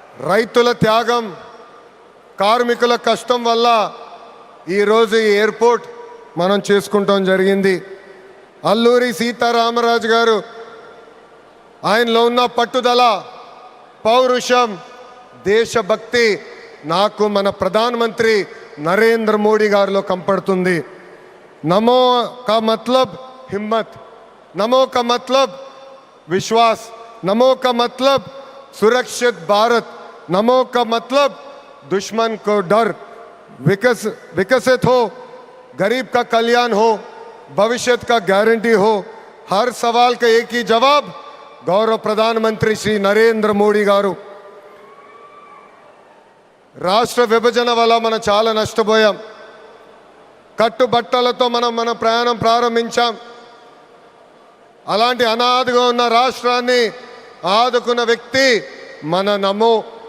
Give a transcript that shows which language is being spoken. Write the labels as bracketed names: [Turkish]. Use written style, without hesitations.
[Telugu] రైతుల త్యాగం, కార్మికుల కష్టం వల్ల ఈరోజు ఈ ఎయిర్పోర్ట్ మనం చేసుకుంటాం జరిగింది. అల్లూరి సీతారామరాజు గారు ఆయనలో ఉన్న పట్టుదల, పౌరుషం, దేశభక్తి నాకు మన ప్రధానమంత్రి నరేంద్ర మోడీ గారిలో కంపడుతుంది. [Hindi] నమో కా మతలబ్ హిమ్మత్, నమో కా మతలబ్ విశ్వాస్, నమో కా మతలబ్ సురక్షిत भारत, नमो का मतलब दुश्मन को डर, विकसित हो, गरीब का कल्याण हो, भविष्य का गारंटी हो. हर सवाल का एक ही जवाब गौरव प्रधानमंत्री श्री नरेंद्र मोदी गारू. [Telugu] రాష్ట్ర విభజన వల్ల మనం చాలా నష్టపోయాం. కట్టుబట్టలతో మన ప్రయాణం ప్రారంభించాం. అలాంటి అనాథగా ఉన్న రాష్ట్రాన్ని ఆదుకున్న వ్యక్తి మన నమో.